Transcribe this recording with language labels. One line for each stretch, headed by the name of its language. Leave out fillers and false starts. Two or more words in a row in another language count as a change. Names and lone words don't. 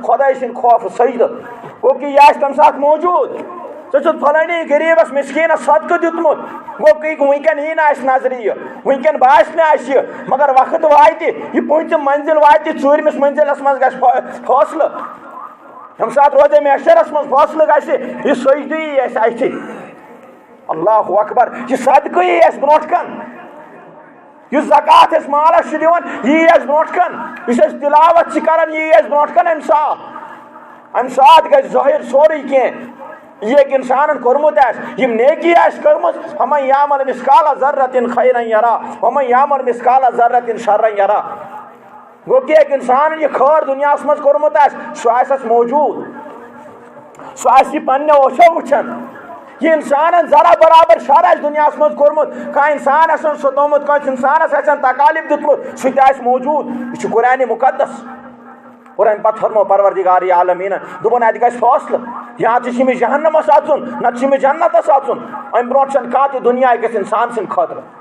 Kashmiri: خۄداے سٕنٛدِ خوفہٕ سجدٕ گوٚو کہ یہِ آسہِ تمہِ ساتہٕ موٗجوٗد ژےٚ چھُتھ فلٲنی غریٖبس مسکیٖنس صدقہٕ دیُتمُت گوٚو کہ وٕنکٮ۪ن یی نہٕ اَسہِ نظرِ یہِ وٕنکٮ۪ن باسہِ نہٕ اَسہِ یہِ مگر وقت واتہِ یہِ پوٗنٛژِم منزِل واتہِ ژوٗرمِس منزِلس منٛز گژھِ فٲصلہٕ ییٚمہِ ساتہٕ روزِ محشرس منٛز فٲصلہٕ گژھِ یہِ سجدٕ یی اَسہِ اَتھِ
Arabic: اللہ اکبر
Kashmiri: یہ صدقہ یی اَسہِ برونٛٹھ کن یُس زکات أسۍ مالس چھِ دِوان یہِ یی اَسہِ برونٛٹھ کن یُس أسۍ تلاوت چھِ کران یہِ یی اَسہِ برونٛٹھ کن امہِ ساتہٕ گژھِ ظٲہِر سورُے کینٛہہ یہ ایک انسان کورمت یم نیکی کرمت
Arabic: فمن یعمل مثقال ذرۃ خیرا یرا ومن یعمل مثقال ذرۃ شرا یرا
Kashmiri: گو کہ ایک انسان یہ خیر دنیا مز کورمت سہ موجود سہ پنہ اوچھو وچھان یہ انسان ذرا برابر شر آس دنیا مز کورمت کھانا انسان آسن ستومت کھانا انسانس آسن تکالیف دتمت سہ تہ موجود یہ قرآن مقدس اور ام پتہ فرمو پروردگار عالمین دپن اتہ گژھِ فٲصلہٕ یا تہ چھِ جہنمس اژُن نتہٕ چھِ جنتس اژُن ام برونٛٹھ چھنہٕ کانٛہہ تہِ دنیا أکِس انسان سٕنٛدِ خٲطرٕ